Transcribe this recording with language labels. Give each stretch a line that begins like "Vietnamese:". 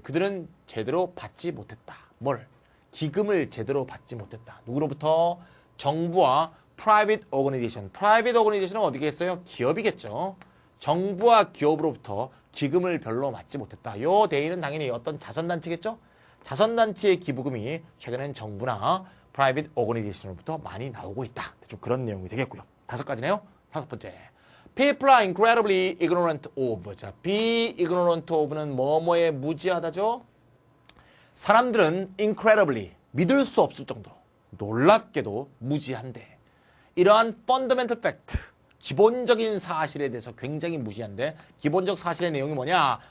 Korean: 그들은 제대로 받지 못했다. 뭘? 기금을 제대로 받지 못했다. 누구로부터? 정부와 private organization. private organization은 어디겠어요? 기업이겠죠. 정부와 기업으로부터 기금을 별로 받지 못했다. 요 대의는 당연히 어떤 자선단체겠죠? 자선단체의 기부금이 최근엔 정부나 private organization으로부터 많이 나오고 있다. 좀 그런 내용이 되겠고요. 5가지네요. 5번째.
English: People are incredibly ignorant of.
Korean: 자,
English: be ignorant of
Korean: 는 뭐뭐에 무지하다죠? 사람들은 incredibly, 믿을 수 없을 정도로 놀랍게도 무지한데 이러한 fundamental fact, 기본적인 사실에 대해서 굉장히 무시한데 기본적 사실의 내용이 뭐냐?